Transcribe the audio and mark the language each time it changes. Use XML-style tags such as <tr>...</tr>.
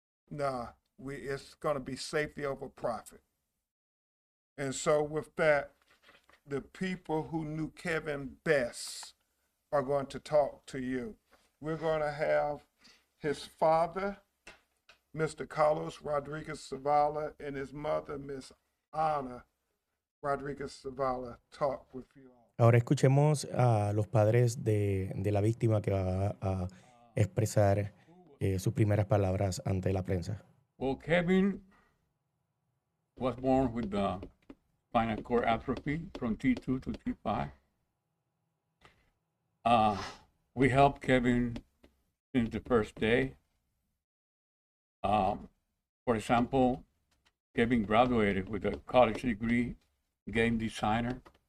<en>Nah, it's going to be safety over profit. And so with that, the people who knew Kevin best are going to talk to you. We're going to have his father, Mr. Carlos Rodriguez Zavala, and his mother, Miss Ana Rodriguez Zavala, talk with you all.</en> <es>Ahora escuchemos a los padres de la víctima que va a expresar sus primeras palabras ante la prensa.</es> <en>Well, Kevin was born with the spinal cord atrophy from T2 to T5. We helped Kevin since the first day. For example, Kevin graduated with a college degree, game designer.</en>